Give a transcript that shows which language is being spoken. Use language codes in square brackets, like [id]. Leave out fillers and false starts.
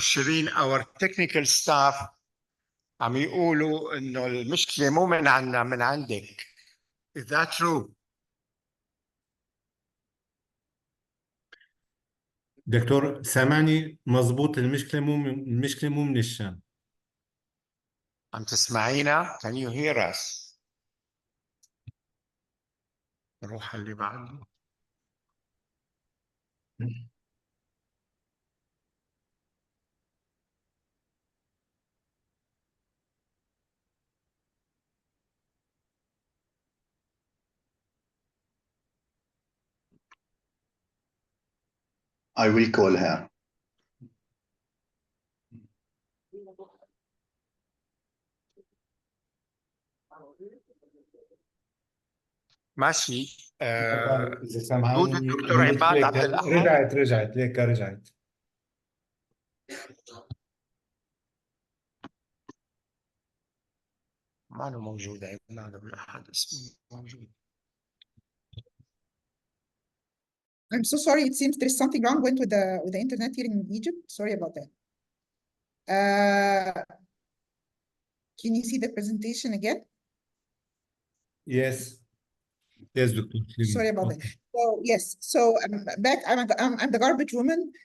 [ar] Shireen, [en] our technical staff [ar] عم يقولوا إنه المشكلة مو من عندنا، من عندك. [en] Is that true? [ar] دكتور سامعني مظبوط، المشكلة مو من الشام. عم تسمعينا؟ [en] Can you hear us? [ar] نروح اللي بعده. [en] I will call her. [ar] ماشي. إذا سامعاني الدكتور عماد عبد الأحد رجعت ليك رجعت. ما أنا موجود. عماد عبد الأحد اسمه موجود. [en] I'm so sorry. It seems there's something wrong with the internet here in Egypt. Sorry about that. Can you see the presentation again? Yes. Yes, Doctor. Sorry about that. So yes, so I'm back. I'm the garbage woman.